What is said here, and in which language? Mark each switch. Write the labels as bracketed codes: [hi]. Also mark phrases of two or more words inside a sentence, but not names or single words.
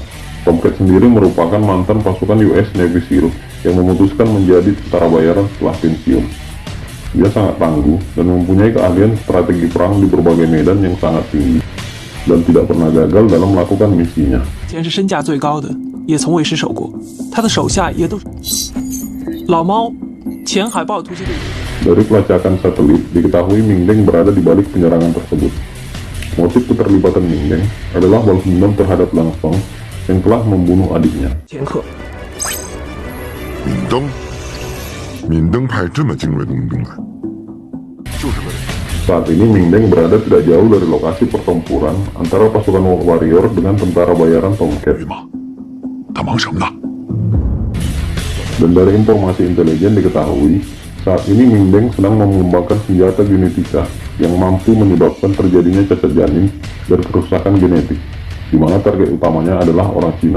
[id] Tomcat sendiri merupakan mantan pasukan US Navy SEAL yang memutuskan menjadi tentara bayaran setelah pensiun. Dia sangat tangguh dan mempunyai keahlian strategi perang di berbagai medan yang sangat tinggi, dan tidak pernah gagal dalam melakukan misinya. [zh] 前是身价最高的，也从未失手过。他的手下也都是老猫，前海豹突击队。 [id] Dari pelacakan satelit, diketahui Ming Deng berada di balik penyerangan tersebut. Motif keterlibatan Ming Deng adalah balas dendam terhadap Leng Feng yang telah membunuh adiknya. [zh] 前客，闵登派这么精锐的佣兵来，就是为了 [id] Saat ini Ming Deng berada tidak jauh dari lokasi pertempuran antara pasukan Wolf Warrior dengan tentara bayaran Tomcat. [zh] 他忙什么呢？ [id] Dan dari informasi intelijen diketahui, saat ini Ming Deng sedang mengembangkan senjata genetika yang mampu menyebabkan terjadinya cacat janin dan kerusakan genetik, di mana target utamanya adalah orang Cina.